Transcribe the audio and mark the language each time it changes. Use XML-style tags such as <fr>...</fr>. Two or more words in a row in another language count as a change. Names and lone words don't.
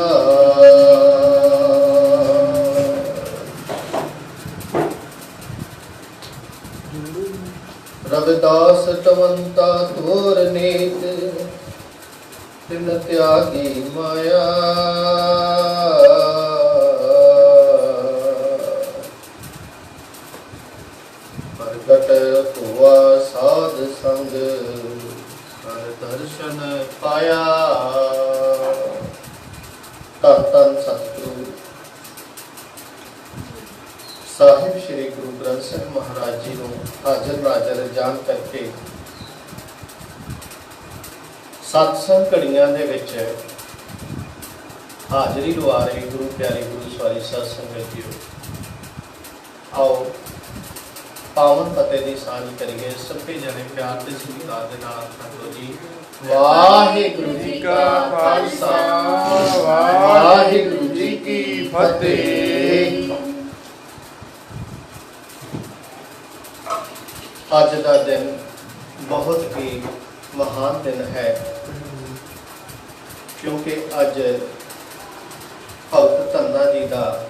<pa>ਰਵਿਦਾਸ ਟਵੰਤਾ ਤੋਰ ਨੀਤ ਤਿਨ ਤਿਆਗੀ ਮਾਇਆ ਪ੍ਰਗਟ ਹੁਆ ਸਾਧ ਸੰਗ ਹਰ ਦਰਸ਼ਨ ਪਾਇਆ। ਧੰਨ ਧੰਨ ਸਤਗੁਰੂ ਸਾਹਿਬ ਸ੍ਰੀ ਗੁਰੂ ਗ੍ਰੰਥ ਸਾਹਿਬ ਮਹਾਰਾਜ ਜੀ ਕੋ ਹਾਜ਼ਰ ਨਾਜ਼ਰ ਜਾਣ ਕਰਕੇ ਸਤਸੰਗ ਘੜੀਆਂ ਦੇ ਵਿਚ ਹਾਜ਼ਰੀ ਲਵਾ ਰਹੇ ਗੁਰੂ ਪਿਆਰੇ ਗੁਰੂ ਸਵਾਰੀ ਸਾਧ ਸੰਗਤ ਜੀ, ਆਓ ਪਾਵਨ ਫ਼ਤਿਹ ਕੀ ਸਾਂਝ ਕਰੀਏ। ਸਭੀ ਜਣੇ ਪਿਆਰ ਕੇ ਸਤਿਕਾਰ ਦੇ ਨਾਲ ਸੰਗਤ ਜੀ ਵਾਹਿਗੁਰੂ ਜੀ ਕਾ ਖ਼ਾਲਸਾ ਵਾਹਿਗੁਰੂ ਜੀ ਕੀ ਫ਼ਤਿਹ।</pa> <hi>अज का दिन बहुत ही महान दिन है, क्योंकि अज भगत धन्ना जी का</hi>